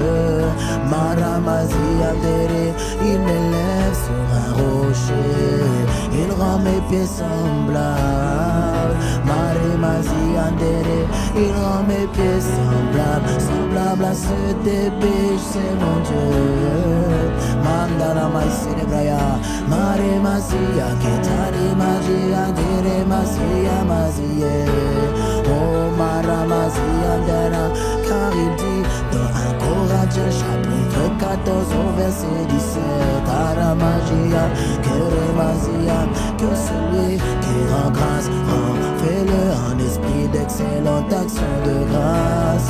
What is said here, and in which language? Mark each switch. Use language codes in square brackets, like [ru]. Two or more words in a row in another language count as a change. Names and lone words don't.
[fr] Maramazi, Andere, il m'élève sur un rocher, il rend mes pieds semblables. Maremazi, Andere, il rend mes pieds semblables à ceux des biches, c'est mon Dieu. Mandala Maïsene Braya, Mare Masia, Ketare Magia, Dere Masia, Mazie. Oh Mara Masia, Dara, car il dit dans un Corinthien chapitre 14 au verset 17, Ara Magia, Kere Masia, que celui qui rend grâce, fais-le en esprit d'excellente action de grâce.